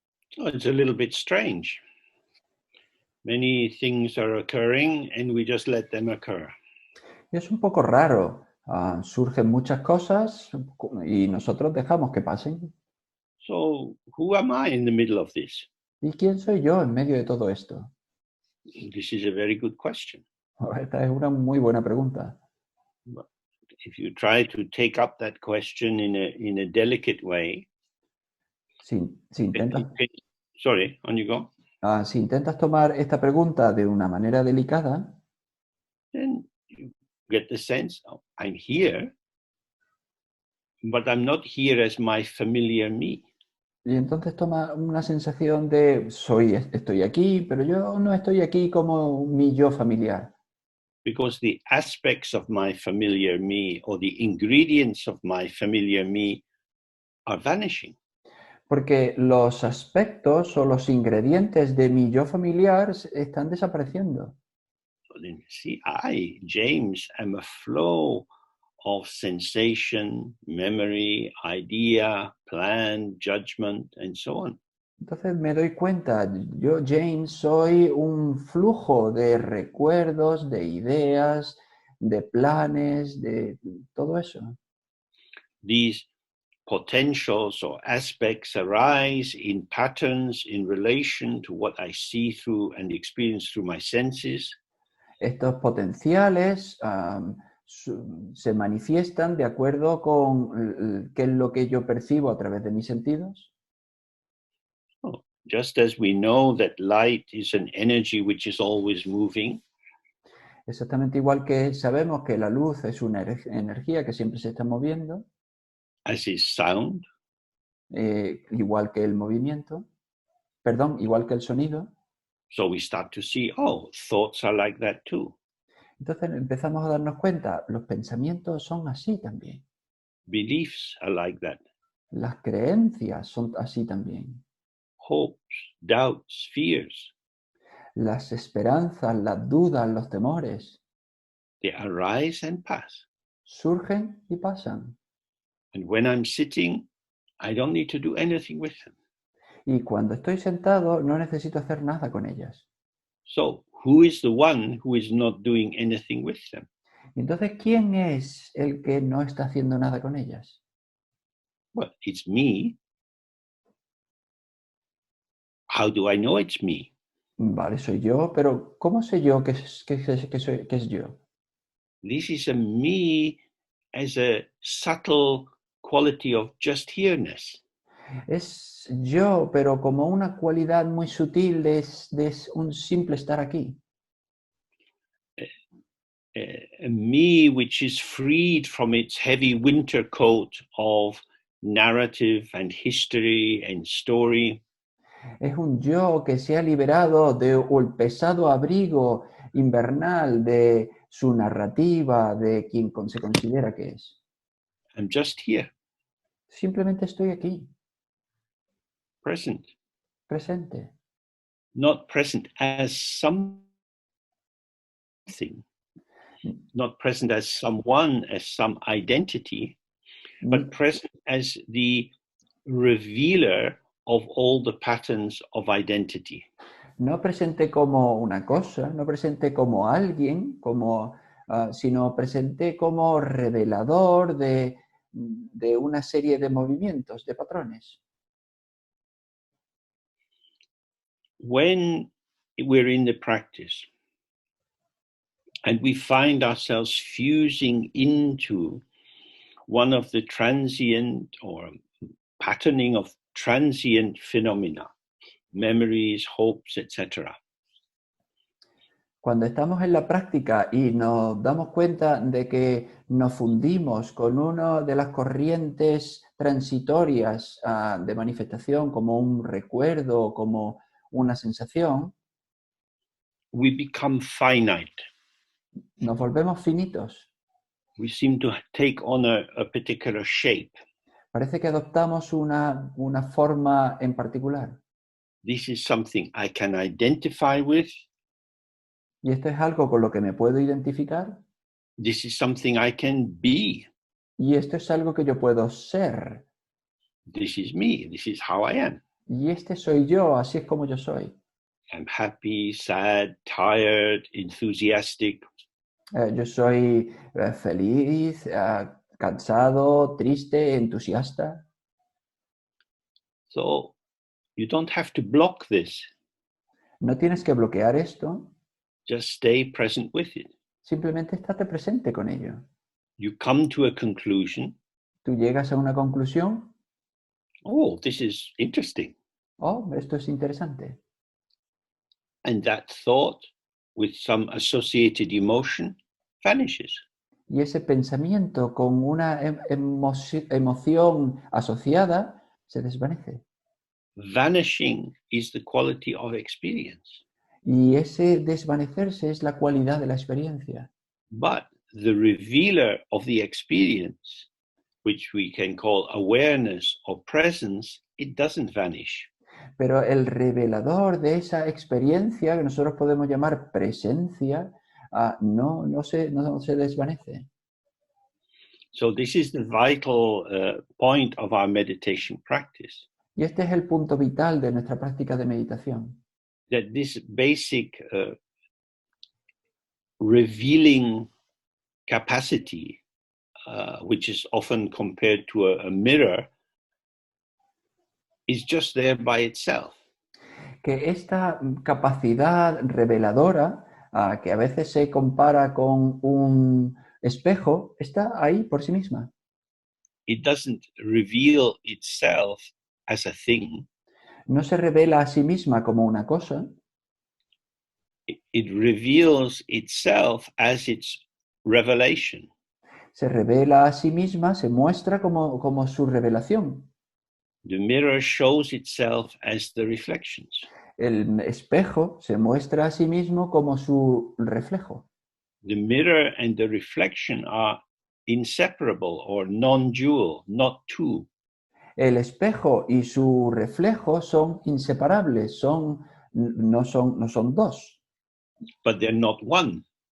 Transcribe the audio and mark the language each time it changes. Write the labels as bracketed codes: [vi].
[en] So it's a little bit strange. Many things are occurring and we just let them occur. [es] Es un poco raro. Surgen muchas cosas y nosotros dejamos que pasen. [en] So who am I in the middle of this? [es] ¿Y quién soy yo en medio de todo esto? [en] This is a very good question. [es] Esta es una muy buena pregunta. [en] If you try to take up that question in a delicate way, [es] Si intentas, [en] sorry, on you go. [es] Si intentas tomar esta pregunta de una manera delicada, [en] Then you get the sense, oh, I'm here, but I'm not here as my familiar me. [es] y entonces toma una sensación de estoy aquí, pero yo no estoy aquí como mi yo familiar. [en] Because the aspects of my familiar me or the ingredients of my familiar me are vanishing. [es] Porque los aspectos o los ingredientes de mi yo familiar están desapareciendo. [en] So then, see, I, James, am a flow of sensation, memory, idea, plan, judgment, and so on. [es] Entonces me doy cuenta, yo, James, soy un flujo de recuerdos, de ideas, de planes, de todo eso. [en] These potentials or aspects arise in patterns in relation to what I see through and experience through my senses. [es] Estos potenciales se manifiestan de acuerdo con qué es lo que yo percibo a través de mis sentidos. [en] Oh, just as we know that light is an energy which is always moving, [es] Exactamente igual que sabemos que la luz es una energía que siempre se está moviendo, [en] as is sound, [es] igual que el movimiento, igual que el sonido. [en] so we start to see, oh, thoughts are like that too. [es] Entonces empezamos a darnos cuenta, los pensamientos son así también. [en] Beliefs are like that. [es] Las creencias son así también. [en] Hopes, doubts, fears. [es] Las esperanzas, las dudas, los temores [en] They arise and pass. [es] surgen y pasan. [en] And when I'm sitting, I don't need to do anything with them. [es] Y cuando estoy sentado no necesito hacer nada con ellas. [en] So who is the one who is not doing anything with them? [es] Entonces, ¿quién es el que no está haciendo nada con ellas? [en] Well, it's me. How do I know it's me? [es] Vale, soy yo, pero ¿cómo sé yo que es yo? [en] This is a me as a subtle quality of just here-ness. [es] Es yo, pero como una cualidad muy sutil de un simple estar aquí. [en] A me which is freed from its heavy winter coat of narrative and history and story. [es] Es un yo que se ha liberado del pesado abrigo invernal de su narrativa, de quien se considera que es. [en] I'm just here, [es] Simplemente estoy aquí, [en] present. [es] presente. [en] Not present as something, not present as someone, as some identity, but present as the revealer of all the patterns of identity. [es] No presente como una cosa, no presente como alguien, sino presente como revelador de una serie de movimientos, de patrones. [en] When we're in the practice and we find ourselves fusing into one of the transient or patterning of transient phenomena, memories, hopes, etc. [es] Cuando estamos en la práctica y nos damos cuenta de que nos fundimos con una de las corrientes transitorias de manifestación, como un recuerdo, como una sensación, [en] we become finite. [es] nos volvemos finitos. [en] We seem to take on a particular shape. [es] Parece que adoptamos una forma en particular. [en] This is something I can identify with. [es] Y esto es algo con lo que me puedo identificar. [en] This is something I can be. [es] Y esto es algo que yo puedo ser. [en] This is me. This is how I am. [es] Y este soy yo, así es como yo soy. [en] I'm happy, sad, tired, enthusiastic. [es] Yo soy feliz, cansado, triste, entusiasta. [en] So you don't have to block this. [es] No tienes que bloquear esto, [en] Just stay present with it. [es] simplemente estate presente con ello. [en] You come to a conclusion. [es] Tú llegas a una conclusión. [en] Oh, this is interesting. [es] Oh, esto es interesante. [en] And that thought, with some associated emotion, vanishes. [es] Y ese pensamiento con una emoción asociada se desvanece. [en] Vanishing is the quality of experience. [es] Y ese desvanecerse es la cualidad de la experiencia. [en] But the revealer of the experience, which we can call awareness or presence, it doesn't vanish. [es] Pero el revelador de esa experiencia, que nosotros podemos llamar presencia, no se desvanece. [en] So this is the vital point of our meditation practice. [es] Y este es el punto vital de nuestra práctica de meditación. [en] That this basic revealing capacity, which is often compared to a mirror, is just there by itself. [es] Que esta capacidad reveladora, que a veces se compara con un espejo, está ahí por sí misma. [en] It doesn't reveal itself as a thing. [es] No se revela a sí misma como una cosa. [en] It reveals itself as its revelation. [es] Se revela a sí misma, se muestra como su revelación. [en] The mirror shows itself as the reflections. [es] El espejo se muestra a sí mismo como su reflejo. [en] The mirror and the reflection are inseparable or non-dual, not two. [es] El espejo y su reflejo son inseparables, no son dos, [en] but they're not one.